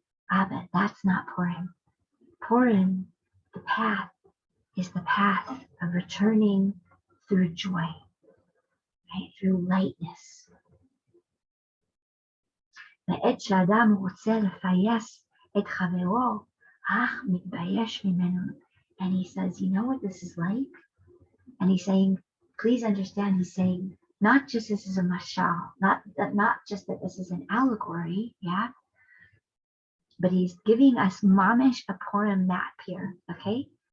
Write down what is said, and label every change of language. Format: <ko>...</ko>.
<en>But that's not Purim. Purim, the path, is the path of returning through joy, right, through lightness.</en> <he>בעת שאדם רוצה לפייס את חברו, אך מתבייש ממנו.</he> <en>And he says, you know what this is like? And he's saying, please understand, he's saying, not just this is a mashal, not just that this is an allegory, yeah, but he's giving us mamish a Purim map here, okay?</en>